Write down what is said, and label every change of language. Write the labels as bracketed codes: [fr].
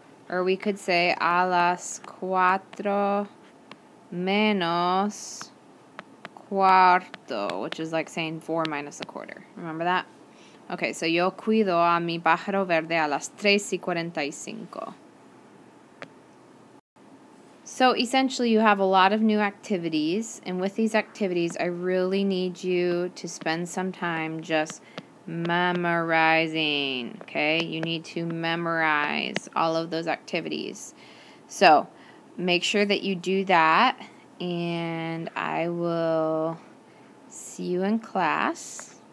[en] or we could say [es] a las 4 menos cuarto, [en] which is like saying 4 minus a quarter. Remember that? Okay, so [es] yo cuido a mi pájaro verde a las 3:45. [en] So essentially you have a lot of new activities, and with these activities I really need you to spend some time just memorizing, okay? You need to memorize all of those activities. So make sure that you do that, and I will see you in class.